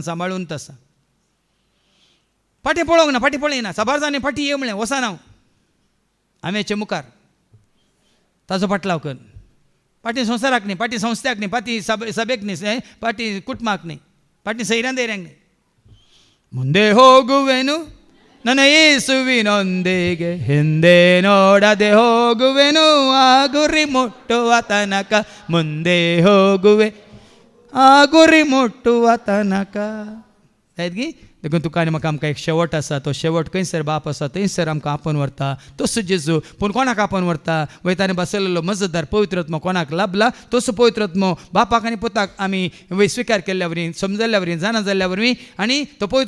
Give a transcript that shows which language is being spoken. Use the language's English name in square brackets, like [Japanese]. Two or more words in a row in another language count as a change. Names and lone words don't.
[Konkani] सांबाळून आसा फाटीं पळोवंक ना फाटीं पळयना साबार जाणें फाटीं ये म्हणलें वसान हांव आम्याचे मुखार ताजो पाटलाव कर फाटीं संवसाराक न्ही फाटीं संस्थाक न्ही फाटीं सभेक न्ही फाटीं कुटुंबाक न्ही फाटीं सैऱ्यां दैऱ्यांक न्ही [Kannada] ಮುಂದೆ ಹೋಗುವೆನು ನನ್ನ ಯೇಸುವಿನೊಂದಿಗೆ ಹಿಂದೆ ನೋಡದೆ ಹೋಗುವೆನು ಆ ಗುರಿ ಮುಟ್ಟುವ ತನಕ ಮುಂದೆ ಹೋಗುವೆ ಆ ಗುರಿ ಮುಟ್ಟುವ ತನಕ [Konkani] आयत गी देखून तुका आनी म्हाका आमकां एक शेवट आसा तो शेवट खंयसर बाप आसा थंयसर आमकां आपोवन व्हरता तसो जेजू पूण कोणाक आपोवन व्हरता वयतानी बसयलेलो मजतदार पवित्र आत्मा कोणाक लाभला तसो पवित्र आत्मा बापाक आनी पुताक आमी स्विकार केल्ल्या वरवीं समजल्या वरवीं जाणा जाल्ल्या वरवीं आनी तो पवित्र